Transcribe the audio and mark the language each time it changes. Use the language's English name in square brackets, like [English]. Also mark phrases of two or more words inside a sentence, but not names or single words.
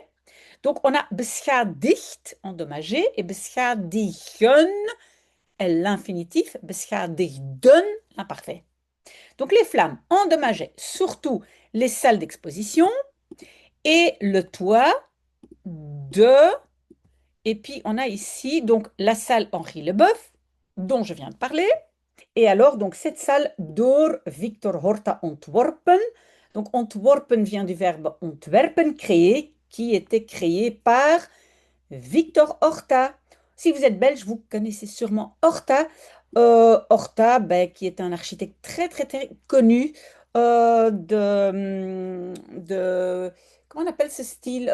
[French] Donc, on a beschadigd, endommagé, et beschadigen, l'infinitif, beschadigden, l'imparfait. Donc, les flammes endommageaient surtout les salles d'exposition et le toit de... Et puis, on a ici donc la salle Henri Leboeuf, dont je viens de parler. Et alors, donc, cette salle [Dutch] door Victor Horta ontworpen. [French] Donc, ontworpen vient du verbe ontwerpen, créer, qui était créé par Victor Horta. Si vous êtes belge, vous connaissez sûrement Horta. Horta, ben, qui est un architecte très, très, très connu comment on appelle ce style?